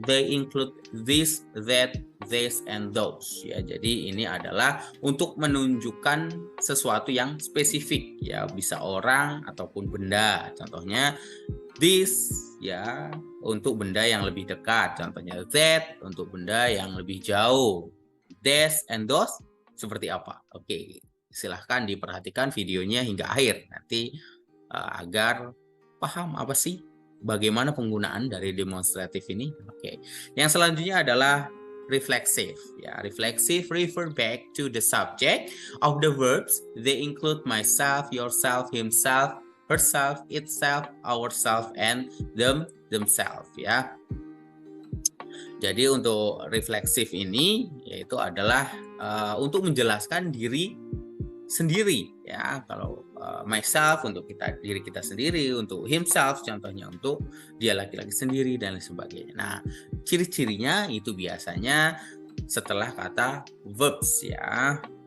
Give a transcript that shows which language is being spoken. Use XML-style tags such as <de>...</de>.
<en>They include this, that, this, and those.</en> <id>Ya, jadi ini adalah untuk menunjukkan sesuatu yang spesifik, ya, bisa orang ataupun benda. Contohnya this, ya, untuk benda yang lebih dekat. Contohnya that untuk benda yang lebih jauh. This and those seperti apa? Oke, silahkan diperhatikan videonya hingga akhir nanti agar paham apa sih bagaimana penggunaan dari demonstratif ini. Oke. Yang selanjutnya adalah</id> <en>reflexive. Ya, reflexive refer back to the subject of the verbs. They include myself, yourself, himself, herself, itself, ourself, and themselves.</en> <id>Ya. Jadi untuk refleksif ini yaitu adalah untuk menjelaskan diri sendiri ya. Kalau myself untuk diri kita sendiri, untuk himself contohnya untuk dia laki-laki sendiri dan lain sebagainya. Nah, ciri-cirinya itu biasanya setelah kata verbs ya.</id>